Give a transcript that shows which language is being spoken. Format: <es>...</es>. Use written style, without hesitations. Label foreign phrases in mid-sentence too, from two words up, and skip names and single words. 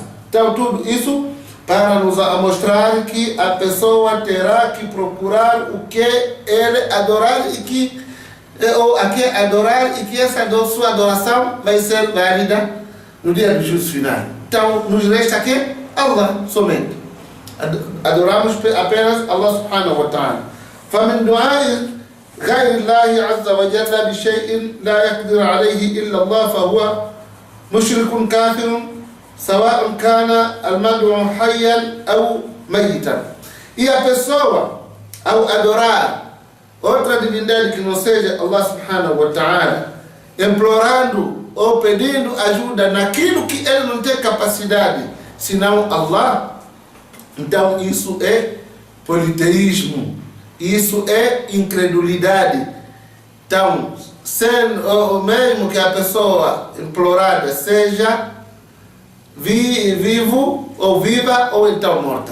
<pt>Então tudo isso para nos mostrar que a pessoa terá que procurar o que ele adorar e que essa sua adoração vai ser válida no dia do juízo final. Então nos resta aqui Allah somente. Adoramos apenas</pt> <ar>الله سبحانه وتعالى. فمن دعاء غير الله عز وجل بشيء لا يقدر عليه إلا الله فهو مشرك كافر سواء كان المدعو حيا أو ميتا.</ar> <pt>E a pessoa, ao adorar outra divindade que não seja</pt> <ar>الله سبحانه وتعالى,</ar> <pt>implorando ou pedindo ajuda naquilo que ele não tem capacidade, senão Allah, então isso é politeísmo, isso é incredulidade. Então, mesmo que a pessoa implorada seja vivo ou viva ou então morta.</pt>